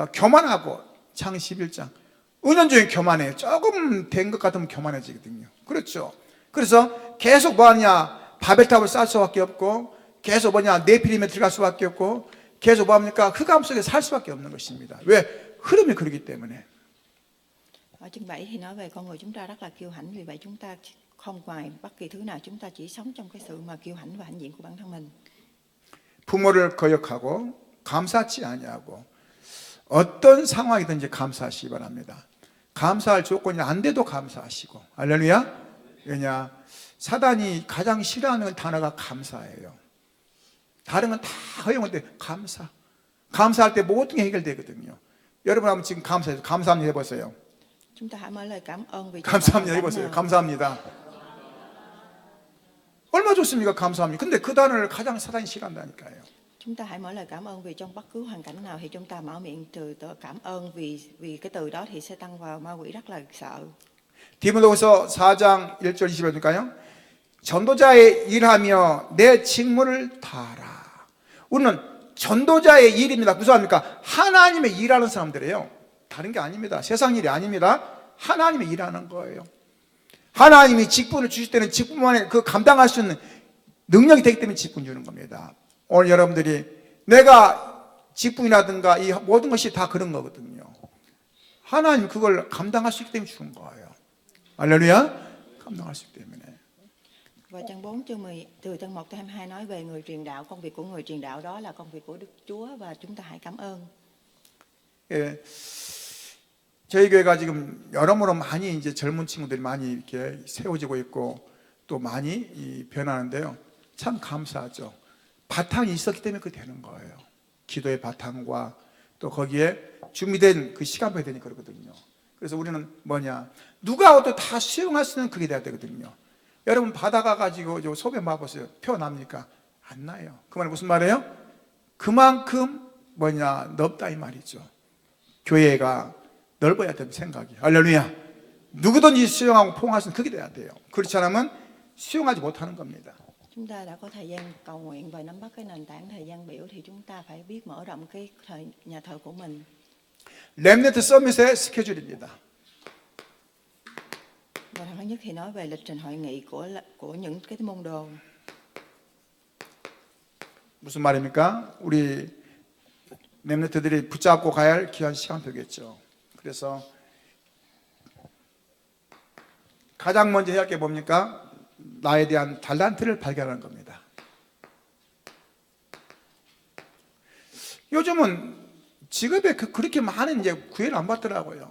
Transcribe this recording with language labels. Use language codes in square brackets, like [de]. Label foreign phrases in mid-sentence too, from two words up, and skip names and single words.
[ko] 교만하고, 창세기 11장. 은연중에 교만해요. 조금 된 것 같으면 교만해지거든요. 그렇죠. 그래서 계속 뭐하냐? 바벨탑을 쌓을 수밖에 없고, 계속 네피림에 들어갈 수밖에 없고, 계속 뭐합니까? 흑암 속에 살 수밖에 없는 것입니다. 왜? 흐름이 그러기 때문에. [vi] Ở chương 7 thì nói về con người chúng ta rất là kiêu hãnh, vì vậy chúng ta không ngoài bất kỳ thứ nào, chúng ta chỉ sống trong cái sự mà kiêu hãnh và hãnh diện của bản thân mình. [ko] 부모를 거역하고 감사치 아니하고 어떤 상황이든지 감사하시기 바랍니다. 감사할 조건이 안 돼도 감사하시고. 할렐루야. 왜냐? 사단이 가장 싫어하는 단어가 감사예요. 다른 건 다 허용한데 감사할 때 모든 게 해결되거든요. 여러분 한번 지금 감사합니다 해보세요. [vi] Chúng ta hãy mở lời cảm ơn vì [ko] 감사합니다 해보세요. 감사합니다. 얼마 좋습니까? 감사합니다. 근데 그 단어를 가장 사단이 싫어한다니까요. [vi] Chúng ta hãy mở lời cảm ơn vì trong bất cứ hoàn cảnh nào thì chúng ta mở miệng từ cảm ơn, vì cái từ đó thì sẽ tăng vào ma quỷ rất là sợ. [ko] 디모데후서 4장 1절 20절일까요? 전도자의 일하며 내 직무를 다하라. 우리는 전도자의 일입니다. 무슨 말입니까? 하나님의 일하는 사람들이에요. 다른 게 아닙니다. 세상 일이 아닙니다. 하나님의 일하는 거예요. 하나님이 직분을 주실 때는 직분만에 그 감당할 수 있는 능력이 되기 때문에 직분 주는 겁니다. 오늘 여러분들이 내가 직분이라든가 이 모든 것이 다 그런 거거든요. 하나님 그걸 감당할 수 있기 때문에 주는 거예요. 할렐루야. 감당할 수 있기 때문에. [vi] Và trang 4 chương 10 từ trang 1 tới 22 nói về người truyền đạo, công việc của người truyền đạo đó là công việc của Đức Chúa và chúng ta hãy cảm ơn. [ko] 예, 저희 교회가 지금 여러모로 많이 이제 젊은 친구들이 많이 이렇게 세워지고 있고 또 많이 변하는데요. 참 감사하죠. 바탕이 있었기 때문에 그게 되는 거예요. 기도의 바탕과 또 거기에 준비된 그 시간표가 되니까 그러거든요. 그래서 우리는 뭐냐, 누가 와도 다 수용할 수 있는 그게 돼야 되거든요. 여러분 바다가 가지고 소변 봐보세요. 표 납니까? 안 나요. 그 말은 무슨 말이에요? 그만큼 뭐냐, 넓다 이 말이죠. 교회가 넓어야 되는 생각이. 할렐루야. 누구든지 수용하고 포용할 수 있는 그게 돼야 돼요. 그렇지 않으면 수용하지 못하는 겁니다. [vi] Chúng ta đã có thời gian cầu nguyện và nắm bắt cái nền tảng thời gian biểu thì chúng ta phải biết mở rộng cái nhà thờ của mình. [ko] 렘넌트 서밋의 스케줄입니다. [vi] Và thứ nhất thì nói về lịch trình hội nghị của những cái môn đồ. [ko] 무슨 말입니까? 우리 렘넌트들이 붙잡고 가야 할 귀한 시간표겠죠. 그래서 가장 먼저 해야 할 게 뭡니까? 나에 대한 달란트를 발견하는 겁니다. 요즘은 직업에 그렇게 많은 이제 구애를 안 받더라고요.